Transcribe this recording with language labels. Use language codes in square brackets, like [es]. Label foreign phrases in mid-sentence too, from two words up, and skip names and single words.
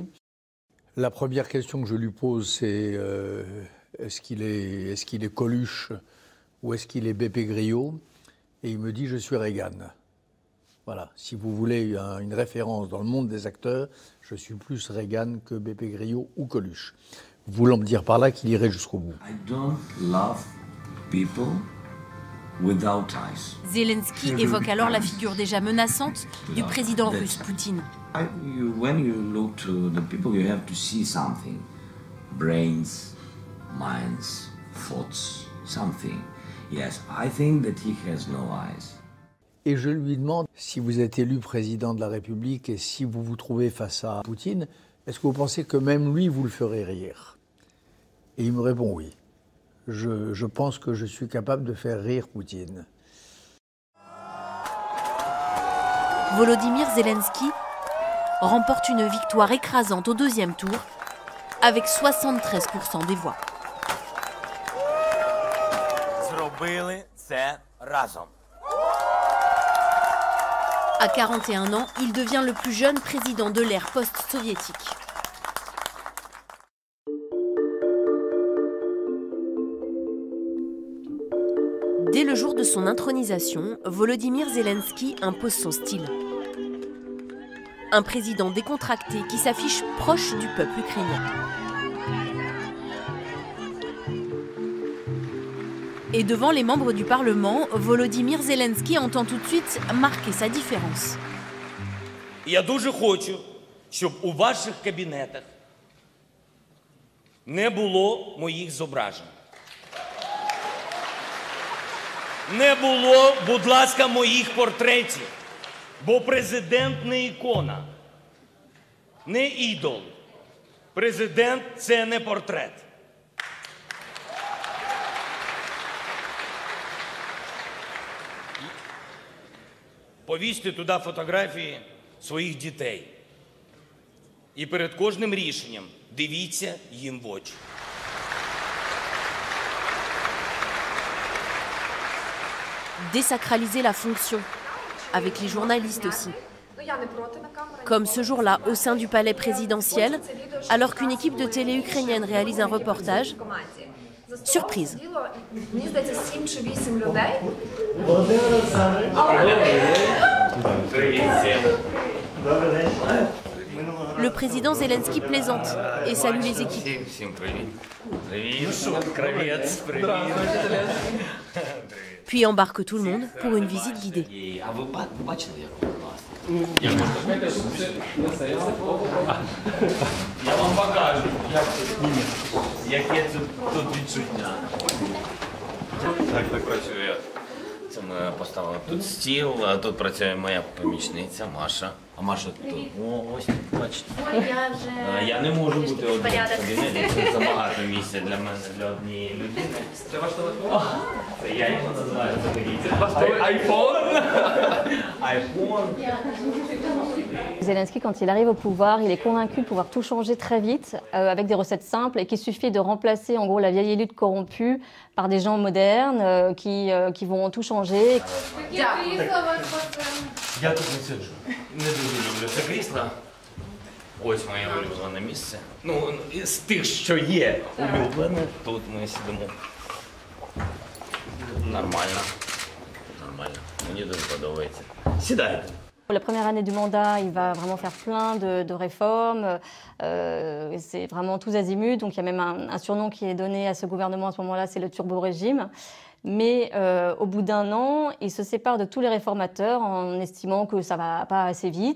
[fr] La première question que je lui pose, c'est est-ce qu'il est Coluche ou est-ce qu'il est Beppe Grillo? Et il me dit, je suis Reagan. Voilà, si vous voulez une référence dans le monde des acteurs, je suis plus Reagan que Beppe Grillo ou Coluche. Voulant me dire par là qu'il irait jusqu'au bout. [en] I don't love people without eyes. [fr] Zelensky évoque alors la figure déjà menaçante du président russe Poutine. [en] When you look to the people, you have to see something. Brains, minds, thoughts, something. Yes, I think that he has no eyes. [fr] Et je lui demande, si vous êtes élu président de la République et si vous vous trouvez face à Poutine, est-ce que vous pensez que même lui, vous le ferez rire? Et il me répond oui. Je pense que je suis capable de faire rire Poutine. Volodymyr Zelensky remporte une victoire écrasante au deuxième tour avec 73% des voix. [uk] Зробили це разом. [fr] À 41 ans, il devient le plus jeune président de l'ère post-soviétique. Dès le jour de son intronisation, Volodymyr Zelensky impose son style. Un président décontracté qui s'affiche proche du peuple ukrainien. Et devant les membres du Parlement, Volodymyr Zelensky entend tout de suite marquer sa différence. [uk] Я дуже хочу, щоб у ваших кабінетах не було моїх зображень. не було, будь ласка, моїх портретів. Бо президент не ікона, не ідол. Президент – це не портрет. Повісьте туди фотографії своїх дітей. І перед кожним рішенням дивіться їм в очі. [fr] Désacraliser la fonction, avec les journalistes aussi. Comme ce jour-là, au sein du palais présidentiel, alors qu'une équipe de télé ukrainienne réalise un reportage. Surprise. Le président Zelensky plaisante et salue les équipes. Puis embarque tout le monde pour une visite guidée. [uk] Я вам покажу, яке тут відчуття. Так працює. Це ми поставили тут стіл, а тут працює моя помічниця Маша. А Маша тут, ось, бачите. Я не можу бути одним в кабінеті, це забагато місця для мене, для однієї людини. Це ваш телефон? Це я його називаю, це айфон. Айфон. [fr] Zelensky, quand il arrive au pouvoir, il est convaincu de pouvoir tout changer très vite, avec des recettes simples, et qu'il suffit de remplacer en gros la vieille élite corrompue par des gens modernes qui vont tout changer. [uk] Я тут не сиджу. Не дуже люблю це крісло. Ось моє улюблене місце. Ну, з тих, що є улюблене, тут ми сидимо. Nормально. Нормально. Мені дуже подобається. Сідайте. [fr] La première année du mandat, il va vraiment faire plein de réformes. C'est vraiment tous azimuts. Donc il y a même un surnom qui est donné à ce gouvernement à ce moment-là, c'est le turbo-régime. Mais au bout d'un an, il se sépare de tous les réformateurs en estimant que ça ne va pas assez vite.